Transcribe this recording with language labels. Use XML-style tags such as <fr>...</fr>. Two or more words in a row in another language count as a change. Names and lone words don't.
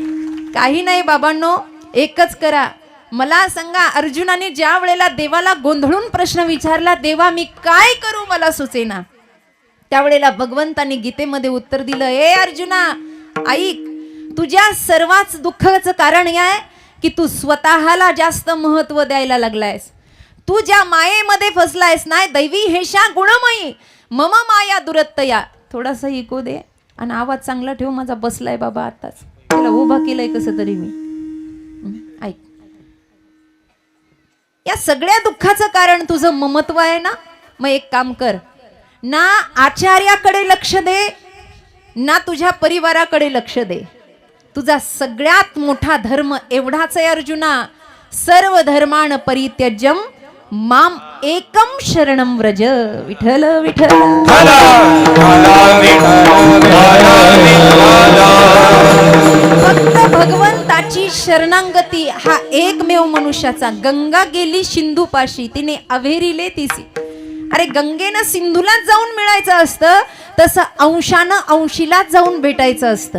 <mr>काही नाही बाबांनो, एकच करा. मला सांगा, अर्जुनाने ज्या वेळेला देवाला गोंधळून प्रश्न विचारला, देवा मी काय करू मला सुचेना, त्यावेळेला भगवंतांनी गीतेमध्ये उत्तर दिलं, ए अर्जुना ऐक, तुझ्या सर्वात दुःखाचं कारण हे आहे की तू स्वतःला जास्त महत्व द्यायला लागलायस. तू ज्या मायेमध्ये फसलायस ना,</mr> <sa>दैवी हेशा गुणमयी मम माया दुरत्तया.</sa> <mr>थोडासा इको दे आणि आवाज चांगला ठेव, माझा बसलाय बाबा आताच, त्याला उभा केलंय कसं तरी मी. ऐक, या सगळ्या दुःखाचं कारण तुझं ममत्व आहे ना. मग एक काम कर ना, आचार्याकडे लक्ष दे ना तुझ्या परिवाराकडे लक्ष दे. तुझा सगळ्यात मोठा धर्म एवढाच आहे अर्जुना,</mr> <sa>सर्व धर्मान परित्यज्यम माम एकम शरणम व्रज.</sa> <mr>विठ्ठल विठ्ठल फक्त भगवंताची शरणांगती हा एकमेव मनुष्याचा. गंगा गेली सिंधूपाशी, तिने अव्हेरीले तिसी. अरे गंगेनं सिंधूलाच जाऊन मिळायचं असतं, तसं अंशानं अंशीलाच जाऊन भेटायचं असतं.</mr>